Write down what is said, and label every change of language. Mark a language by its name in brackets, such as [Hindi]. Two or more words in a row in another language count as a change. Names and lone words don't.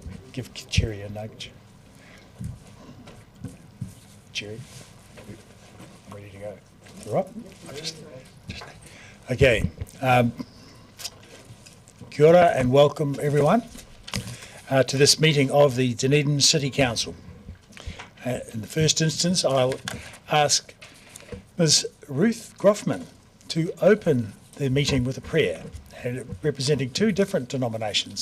[English] give Cherry a nudge. Cherry, ready to go. All right? Okay. [Māori] Kia ora [English] and welcome everyone to this meeting of the Dunedin City Council. In the first instance, I'll ask Ms. Ruth Groffman to open the meeting with a prayer, representing two different denominations.